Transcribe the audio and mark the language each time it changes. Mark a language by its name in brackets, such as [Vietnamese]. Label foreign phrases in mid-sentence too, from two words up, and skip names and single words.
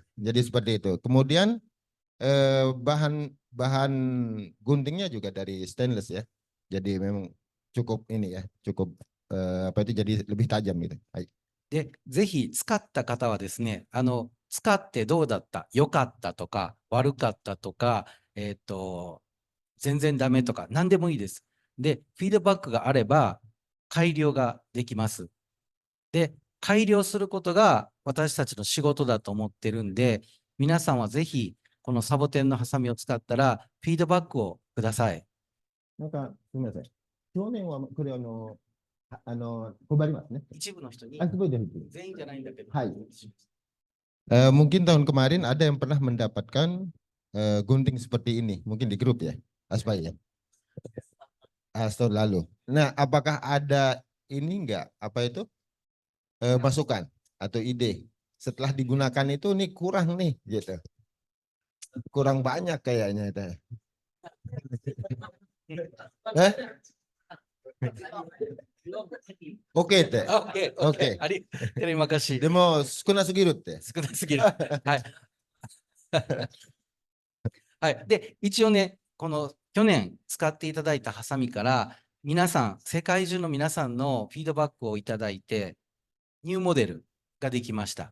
[Indonesian] Jadi seperti itu. Kemudian bahan guntingnya juga dari stainless ya. Jadi memang cukup ini ya, cukup apa itu jadi lebih tajam gitu. Hai. [Japanese] で、ぜひ使った方はですね、使ってどうだった、良かったとか、悪かったとか、全然ダメとか、何でもいいです。で、フィードバックがあれば、改良ができます。で、改良することが私たちの仕事だと思ってるんで、皆さんはぜひ、このサボテンのハサミを使ったら、フィードバックをください。なんかすみません。去年はこれ配りますね。一部の人に、 全員じゃないんだけど、 Hai. [Indonesian] Mungkin tahun kemarin ada yang pernah mendapatkan gunting seperti ini, mungkin di grup ya, Aspai ya. Tahun lalu. Nah, apakah ada ini enggak apa itu masukan atau ide setelah digunakan itu nih kurang nih gitu, kurang banyak kayaknya itu. Oke teh. Oke. Terima kasih. [Japanese] でも少なすぎるって。少なすぎる。はい。はい。で、一応ね、この去年使っていただいたハサミから、皆さん、世界中の皆さんのフィードバックをいただいて、ニューモデルができました。